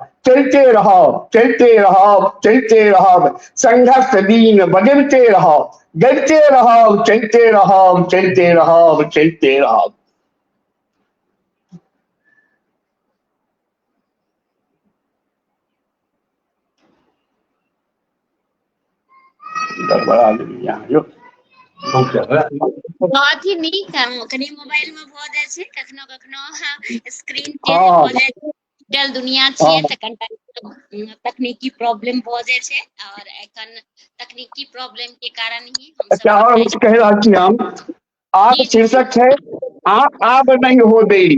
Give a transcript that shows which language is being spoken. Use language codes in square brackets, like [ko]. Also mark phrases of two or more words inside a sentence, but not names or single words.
[mai] चलते रहब चलते रहब चलते रहब, संघर्ष दिन बदलते रहब, डरते रहब चलते रहब चलते रहब चलते रहब। गड़बड़ा गेलै यहाँ यो। बहुत ही नीक है। कनी मोबाइल में भ जाय छै कखनो कखनो [en] screen test [mai] भ जाय छै, डिजिटल दुनिया छियै त कनिटा तकनीकी प्रॉब्लम भ जाय छै और एखन तकनीकी प्रॉब्लम के कारण ही हम सब और कह रहल छी हम आज शीर्षक है आब नहीं हो देरी।